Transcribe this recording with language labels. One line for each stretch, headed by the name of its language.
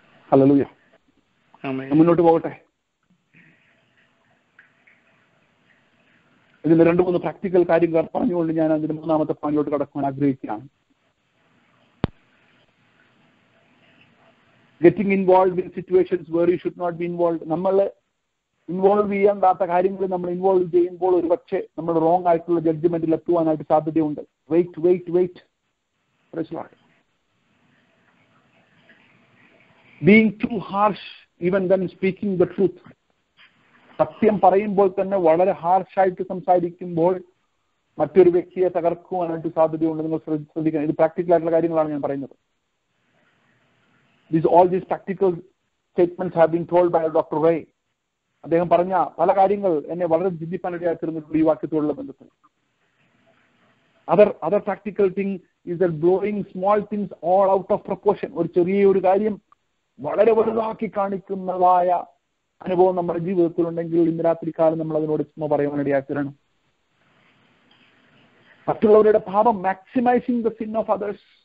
Malayalam: Hallelujah. മുന്നോട്ട് പോകട്ടെ. ഇതിന്റെ 2-3 പ്രാക്ടിക്കൽ കാര്യങ്ങൾ പറഞ്ഞുകൊണ്ട് ഞാൻ അതിന്റെ 3ാമത്തെ പോയിന്റിലോട്ട് കടക്കാൻ ആഗ്രഹിക്കുകയാണ്.
English: Getting involved in situations where you should not be involved.
Malayalam: നമ്മൾ ഇൻവോൾവ് ചെയ്യേണ്ടാത്ത കാര്യങ്ങൾ നമ്മൾ ഇൻവോൾവ് ചെയ്യുമ്പോൾ ഒരു പക്ഷേ നമ്മൾ റോങ് ആയിട്ടുള്ള ജഡ്ജ്മെന്റിൽ എത്തുവാനായിട്ട് സാധ്യതയുണ്ട്.
English: Wait. Being too harsh even when speaking the truth.
Malayalam: സത്യം പറയുമ്പോൾ തന്നെ വളരെ ഹാർഷായിട്ട് സംസാരിക്കുമ്പോൾ മറ്റൊരു വ്യക്തിയെ തകർക്കുവാനായിട്ട് സാധ്യതയുണ്ട്. നിങ്ങൾ ശ്രദ്ധിക്കണം. ഇത് പ്രാക്ടിക്കൽ ആയിട്ടുള്ള കാര്യങ്ങളാണ് ഞാൻ പറയുന്നത്.
English: All these practical statements have been told by Dr. Ray.
Malayalam: അദ്ദേഹം പറഞ്ഞ പല കാര്യങ്ങൾ എന്നെ വളരെ ചിന്തിപ്പാനിടയാക്കിയിരുന്നു ഈ വാക്യത്തോടുള്ള ബന്ധത്തിൽ.
English: Other practical thing is that blowing small things all out of proportion.
Malayalam: ഒരു ചെറിയൊരു കാര്യം വളരെ വലുതാക്കി കാണിക്കുന്നതായ അനുഭവം നമ്മുടെ ജീവിതത്തിലുണ്ടെങ്കിൽ ഇന്ന് രാത്രികാലം നമ്മൾ അതിനോട് ക്ഷമ പറയാനിടയാക്കണം. മറ്റുള്ളവരുടെ പാപം
English: maximizing the sin of others.